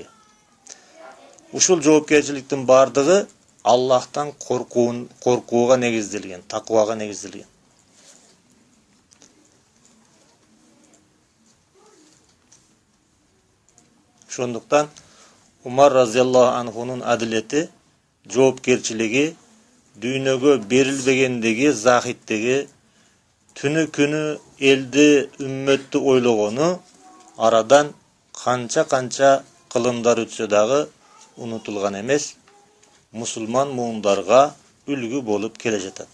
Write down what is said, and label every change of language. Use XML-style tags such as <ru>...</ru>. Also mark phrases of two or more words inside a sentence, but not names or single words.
<ky>Ушул жоопкерчиликтин бардыгы Аллахтан коркууга негизделген, таквага негизделген. Ошондуктан Umar</ky> <ar>رضي الله عنه</ar> <ky>adileti, жоопкерчилиги, дүйнөгө берилбегендиги, захиттиги, түнү күнү элди, үммөттү ойлогону арадан канча кылымдар өтсө дагы унутулган эмес, мусулман муундарга үлгү болуп келе жатат.</ky>